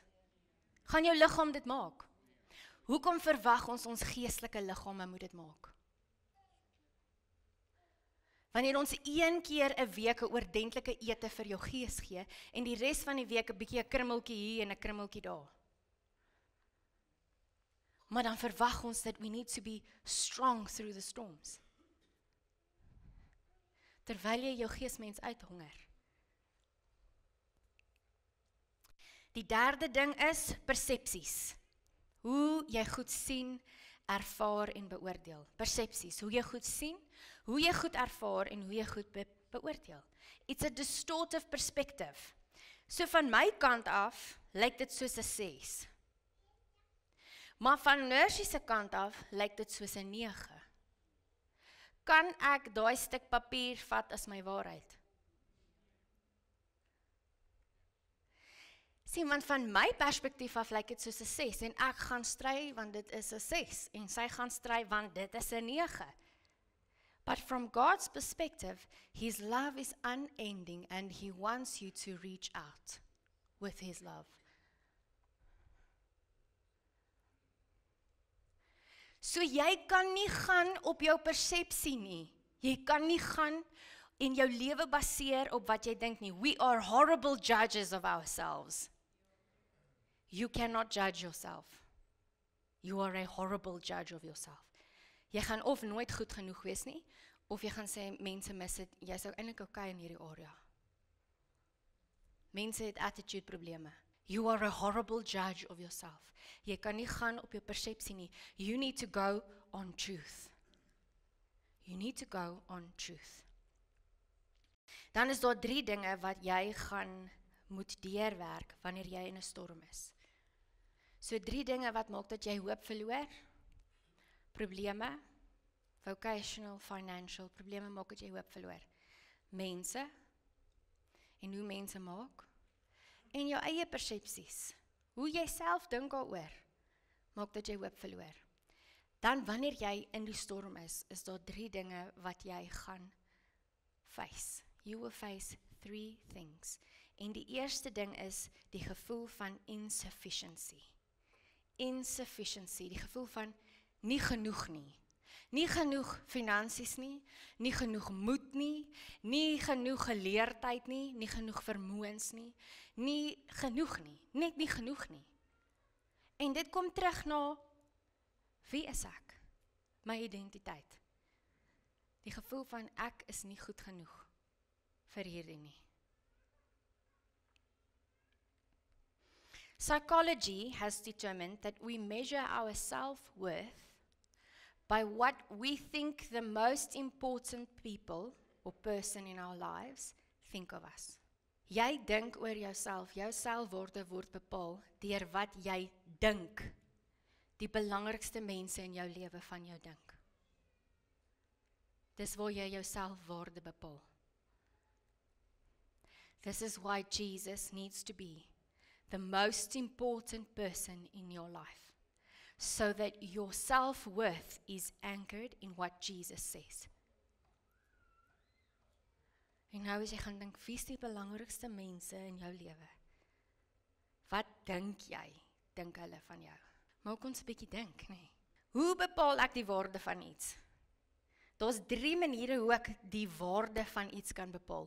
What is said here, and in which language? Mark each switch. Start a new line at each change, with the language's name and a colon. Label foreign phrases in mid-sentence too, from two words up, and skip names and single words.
Afrikaans: Gaan jou liggaam dit maak? Hoekom verwag ons geestelike liggame moet dit maak? Wanneer ons 1 keer 'n week 'n oordentlike ete vir jou gees gee en die res van die week 'n bietjie 'n krummeltjie hier en 'n krummeltjie daar. Maar dan verwag ons dat
English: we need to be strong through the storms.
Afrikaans: Terwyl jy jou geesmens uithonger. Die derde ding is persepsies. Hoe jy goed sien, ervaar en beoordeel. Persepsies, hoe jy goed sien, hoe jy goed ervaar en hoe jy goed beoordeel.
English: It's a distortive perspective.
Afrikaans: So van my kant af, lyk dit soos 'n 6. Maar van Nursie se kant af, lyk dit soos 'n 9. Kan ek daai stuk papier vat as my waarheid? Sien, want van my perspektief af lyk dit soos 'n 6 en ek gaan stry want dit is 'n 6 en sy gaan stry want dit is 'n 9.
English: But from God's perspective, His love is unending and He wants you to reach out with His love.
Afrikaans: So jy kan nie gaan op jou persepsie nie. Jy kan nie gaan en jou lewe baseer op wat jy dink nie.
English: We are horrible judges of ourselves. You cannot judge yourself. You are a horrible judge of yourself.
Afrikaans: Jy gaan of nooit goed genoeg wees nie, of jy gaan sê, mense mis dit, jy sou eintlik okay in hierdie area. Mense het attitude probleme.
English: You are a horrible judge of yourself.
Afrikaans: Jy kan nie gaan op jou persepsie nie.
English: You need to go on truth. You need to go on truth.
Afrikaans: Dan is daar 3 dinge wat jy gaan moet deurwerk wanneer jy in 'n storm is. So 3 dinge wat maak dat jy hoop verloor. Probleme,
English: vocational, financial,
Afrikaans: probleme maak dat jy hoop verloor. Mense, en hoe mense maak, en jou eie persepsies, hoe jy self dink daaroor, maak dat jy hoop verloor. Dan wanneer jy in die storm is daar 3 dinge wat jy gaan face.
English: you will face 3 things.
Afrikaans: En die eerste ding is die gevoel van insufficiency. Insufficiency, die gevoel van nie genoeg nie. Nie genoeg finansies nie, nie genoeg moed nie, nie genoeg geleerdheid nie, nie genoeg vermoëns nie, nie genoeg nie, net nie genoeg nie. En dit kom terug na, wie is ek? My identiteit. Die gevoel van ek is nie goed genoeg vir hierdie nie.
English: Psychology has determined that we measure our self-worth by what we think the most important people or person in our lives think of us.
Afrikaans: Jy dink oor jouself, jou selfwaarde word bepaal deur wat jy dink die belangrikste mense in jou lewe van jou dink. Dis waar jy jou selfwaarde bepaal.
English: This is why Jesus needs to be the most important person in your life, so that your self-worth is anchored in what Jesus says.
Afrikaans: En nou as jy gaan dink, wie is die belangrikste mense in jou lewe? Wat dink jy, dink hulle van jou? Maak ons 'n bietjie dink, nee. Hoe bepaal ek die waarde van iets? Daar's 3 maniere hoe ek die waarde van iets kan bepaal.